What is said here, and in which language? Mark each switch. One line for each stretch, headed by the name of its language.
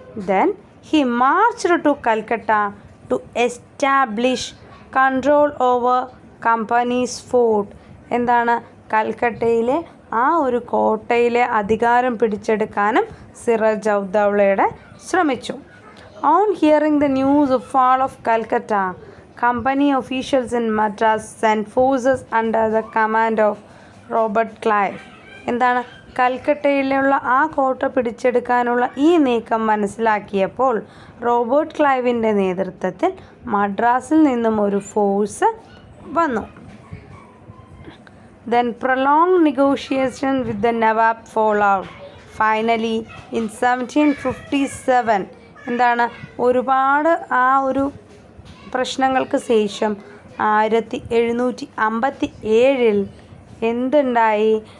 English: Then he marched to Calcutta to establish control over company's fort.
Malayalam: എന്താണ്? കൽക്കട്ടയിലെ ആ ഒരു കോട്ടയിലെ അധികാരം പിടിച്ചെടുക്കാനും സിറാജ് ഉദ്ദൗളയുടെ ശ്രമിച്ചു.
English: On hearing the news of fall of Calcutta, company officials in Madras sent forces under the command of Robert Clive.
Malayalam: എന്താണ്? കൽക്കട്ടയിലുള്ള ആ കോട്ട പിടിച്ചെടുക്കാനുള്ള ഈ നീക്കം മനസ്സിലാക്കിയപ്പോൾ റോബർട്ട് ക്ലൈവിൻ്റെ നേതൃത്വത്തിൽ മദ്രാസിൽ നിന്നും ഒരു ഫോഴ്സ് വന്നു.
English: Then prolonged negotiations with the Nawab followed. Finally, in 1757
Malayalam: എന്താണ്? ഒരുപാട് ആ ഒരു പ്രശ്നങ്ങൾക്ക് ശേഷം 1757 എന്തുണ്ടായി?